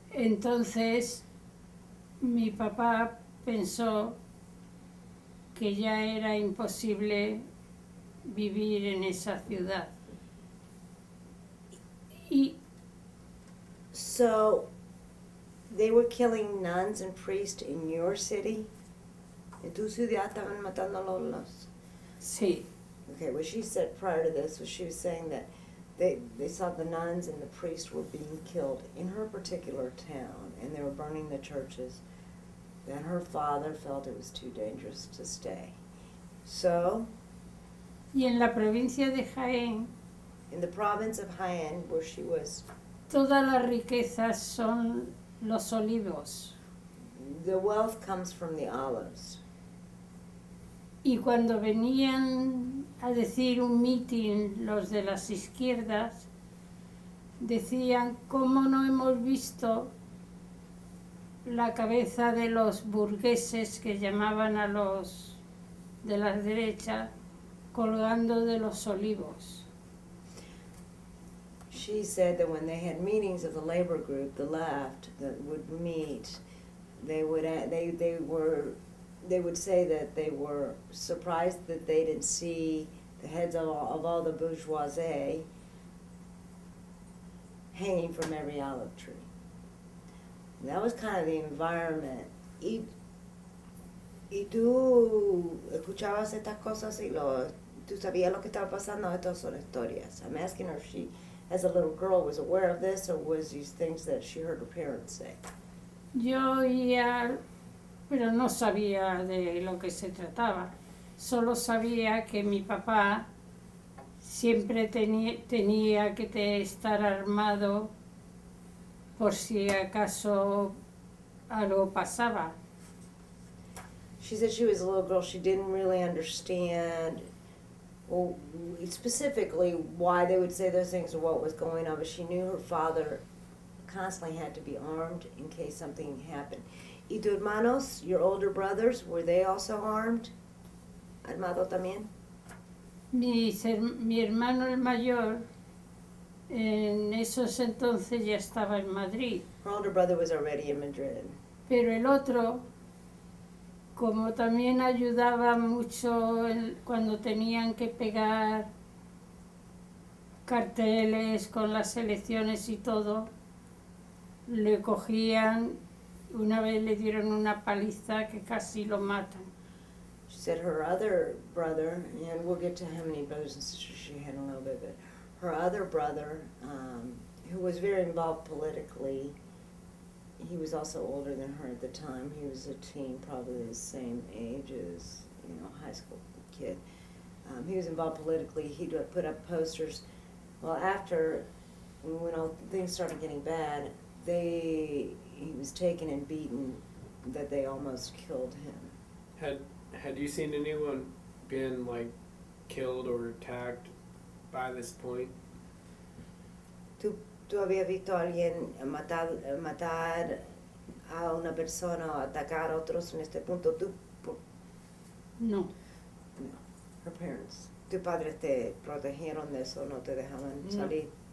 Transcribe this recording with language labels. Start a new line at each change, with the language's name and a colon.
Spanish: Entonces, mi papá pensó que ya era imposible vivir en esa ciudad. Y
English: So, they were killing nuns and priests in your city?
Spanish: En tu ciudad estaban matando a los... Sí,
English: Okay, what she said prior to this was she was saying that they saw the nuns and the priests were being killed in her particular town, and they were burning the churches. Then her father felt it was too dangerous to stay. So,
Spanish: y en la provincia de Jaén,
English: in the province of Jaén, where she was,
Spanish: todas las riquezas son los olivos.
English: the wealth comes from the olives.
Spanish: Y cuando venían a decir un mitin los de las izquierdas, decían, ¿cómo no hemos visto la cabeza de los burgueses que llamaban a los de la derecha colgando de los olivos?
English: She said that when they had meetings of the labor group, the left, that would meet, they would say that they were surprised that they didn't see the heads of all the bourgeoisie hanging from every olive tree. And that was kind of the environment.
Spanish: Y tú escuchabas estas cosas y tú sabías lo que estaba pasando. Estas son historias.
English: I'm asking her if she, as a little girl, was aware of this, or was these things that she heard her parents say?
Spanish: Yo oía, pero no sabía de lo que se trataba. Solo sabía que mi papá siempre tenía que estar armado por si acaso algo pasaba.
English: She said she was a little girl. She didn't really understand, well, specifically why they would say those things or what was going on, but she knew her father constantly had to be armed in case something happened.
Spanish: ¿Y tus hermanos,
English: your older brothers, were they also armed?
Spanish: ¿Armado también? Mi hermano el mayor en esos entonces ya estaba en Madrid,
English: Her older brother was already in Madrid.
Spanish: pero el otro, como también ayudaba mucho cuando tenían que pegar carteles con las elecciones y todo, le cogían, una vez le dieron una paliza que casi lo matan.
English: She said her other brother, and we'll get to how many brothers and sisters she had in a little bit, but her other brother, who was very involved politically, he was also older than her at the time. He was a teen, probably the same age as, high school kid. He was involved politically. He'd put up posters. Well, after, when all things started getting bad, he was taken and beaten that they almost killed him. Had you seen anyone been killed or attacked by this point?
Spanish: ¿Tú habías visto a alguien matar a una persona o atacar a otros en este punto? No.
English: No. Her parents.
Spanish: ¿Tus padres te protegieron de eso? ¿No te dejaban salir?